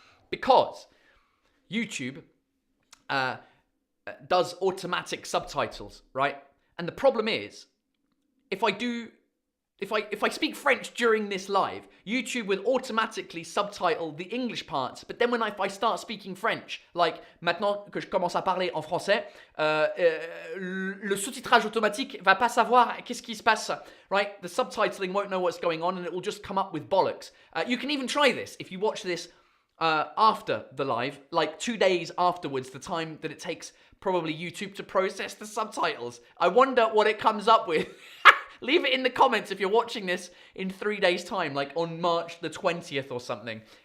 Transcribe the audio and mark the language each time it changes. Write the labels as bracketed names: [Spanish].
[English] Because YouTube does automatic subtitles, right? And the problem is, if I speak French during this live, YouTube will automatically subtitle the English parts. But then if I start speaking French, like [French] maintenant que je commence à parler en français, le sous-titrage automatique va pas savoir qu'est-ce qui se passe, [English] right? The subtitling won't know what's going on, and it will just come up with bollocks. You can even try this if you watch this after the live, like 2 days afterwards, the time that it takes probably YouTube to process the subtitles. I wonder what it comes up with. Leave it in the comments if you're watching this in 3 days' time, like on March the 20th or something.